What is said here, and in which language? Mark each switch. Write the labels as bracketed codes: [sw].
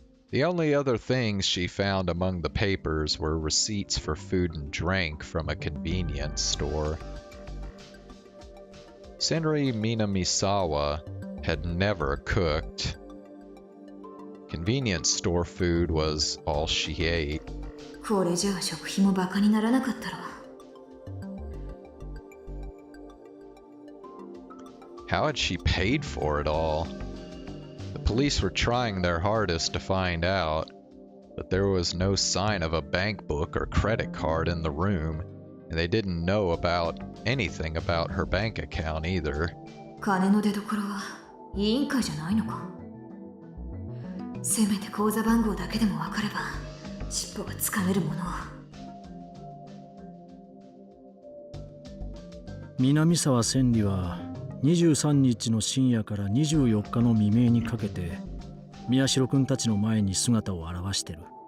[en] The only other things she found among the papers were receipts for food and drink from a convenience store. Senri Minamisawa had never cooked. Convenience store food was all she ate. [ja] これじゃあ食費もバカにならなかったろ。 [en] How had she paid for it all? The police were trying their hardest to find out, but there was no sign of a bank book or credit card in the room, and they didn't know about anything about her bank account either. [ja] 金の出所は委員会じゃないのか。せめて口座番号だけでも分かれば尻尾がつかめるもの。南沢千里は23日の深夜から24日の未明にかけて宮代君たちの前に姿を現してる。